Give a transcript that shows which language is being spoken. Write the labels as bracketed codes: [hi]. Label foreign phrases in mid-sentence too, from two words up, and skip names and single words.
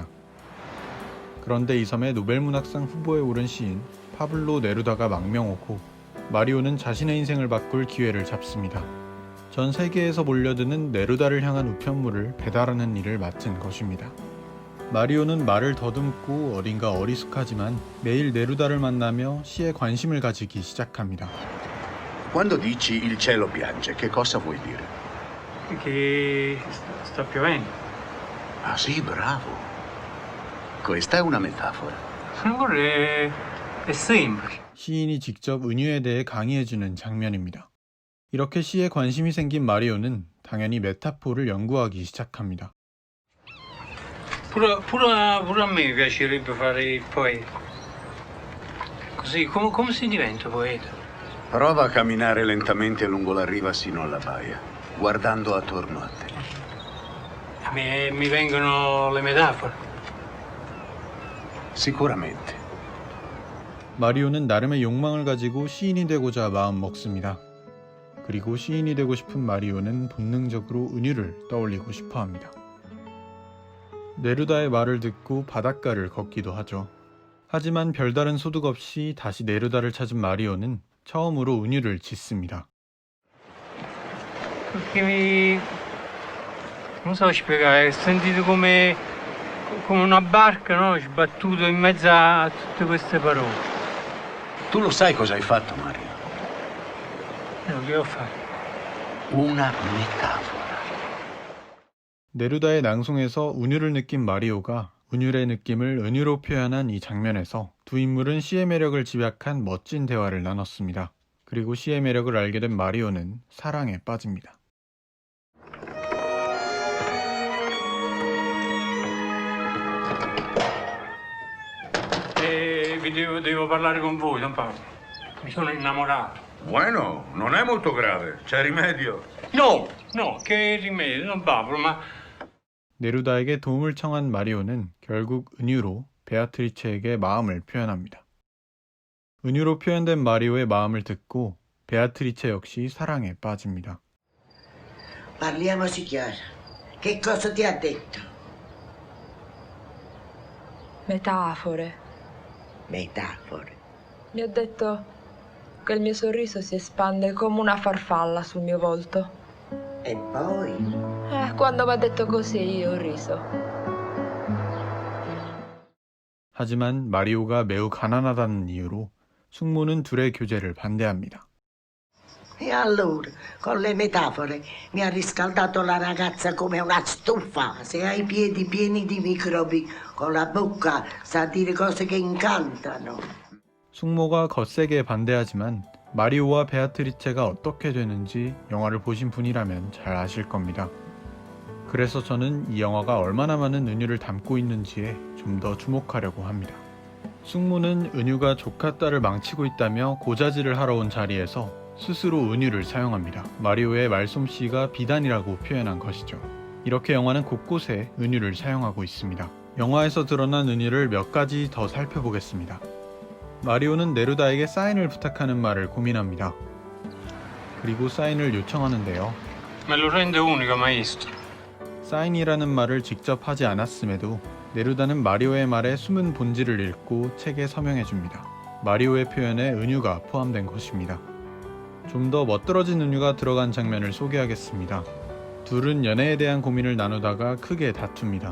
[ko] 그런데 이 섬에 노벨문학상 후보에 오른 시인 파블로 네루다가 망명 오고 마리오는 자신의 인생을 바꿀 기회를 잡습니다. 전 세계에서 몰려드는 네루다를 향한 우편물을 배달하는 일을 맡은 것입니다. 마리오는 말을 더듬고 어딘가 어리숙하지만 매일 네루다를 만나며 시에 관심을 가지기 시작합니다. [it] Quando dici il cielo piange, che cosa vuoi dire? Che sta piovendo. Ah sì, bravo. Questa è una metafora. Allora è semplice. [ko] 시인이 직접 은유에 대해 강의해주는 장면입니다. 이렇게 시에 관심이 생긴 마리오는 당연히 메타포를 연구하기 시작합니다. [it] Pure a me piacerebbe fare il poeta. Così, come si diventa poeta? Prova a camminare lentamente lungo la riva sino alla baia, guardando attorno a te. Mi vengono le metafore. Sicuramente. [ko] 마리오는 나름의 욕망을 가지고 시인이 되고자 마음 먹습니다. 그리고 시인이 되고 싶은 마리오는 본능적으로 은유를 떠올리고 싶어 합니다. 네루다의 말을 듣고 바닷가를 걷기도 하죠. 하지만 별다른 소득 없이 다시 네루다를 찾은 마리오는 처음으로 은유를 짓습니다. [it] Perché non so spiegare, ho sentito come una barca, no? Sbattuto in mezzo a tutte queste parole. Tu lo sai cosa hai fatto, Mario? No, che ho fatto? Una metafora. [ko] 네루다의 낭송에서 은유를 느낀 마리오가 은유의 느낌을 은유로 표현한 이 장면에서 두 인물은 시의 매력을 집약한 멋진 대화를 나눴습니다. 그리고 시의 매력을 알게 된 마리오는 사랑에 빠집니다. [it] Devo parlare con voi, Don Paolo. Mi sono innamorato. Bueno, non è molto grave, c'è rimedio. No, che rimedio, Don Paolo, ma [ko] 네루다에게 도움을 청한 마리오는 결국 은유로 베아트리체에게 마음을 표현합니다. 은유로 표현된 마리오의 마음을 듣고 베아트리체 역시 사랑에 빠집니다. [it] Parliamoci chiaro. Che cosa ti ha detto? Metafore. Metafore. Mi ha detto che il mio sorriso si espande come una farfalla sul mio volto. E poi? Quando mi ha detto così io ho riso. [ko] 하지만 마리오가 매우 가난하다는 이유로 숙모는 둘의 교제를 반대합니다. [it] E allora, con le metafore, mi ha riscaldato la ragazza come una stufa. Se hai i piedi pieni di microbi, con la bocca sa dire cose che incantano. [ko] 숙모가 거세게 반대하지만 마리오와 베아트리체가 어떻게 되는지 영화를 보신 분이라면 잘 아실 겁니다. 그래서 저는 이 영화가 얼마나 많은 은유를 담고 있는지에 좀 더 주목하려고 합니다. 숙모는 은유가 조카 딸을 망치고 있다며 고자질을 하러 온 자리에서 스스로 은유를 사용합니다. 마리오의 말솜씨가 비단이라고 표현한 것이죠. 이렇게 영화는 곳곳에 은유를 사용하고 있습니다. 영화에서 드러난 은유를 몇 가지 더 살펴보겠습니다. 마리오는 네루다에게 사인을 부탁하는 말을 고민합니다. 그리고 사인을 요청하는데요. [it] me lo rende unico, maestro. [ko] 사인이라는 말을 직접 하지 않았음에도 네루다는 마리오의 말에 숨은 본질을 읽고 책에 서명해줍니다. 마리오의 표현에 은유가 포함된 것입니다. 좀 더 멋들어진 은유가 들어간 장면을 소개하겠습니다. 둘은 연애에 대한 고민을 나누다가 크게 다툽니다.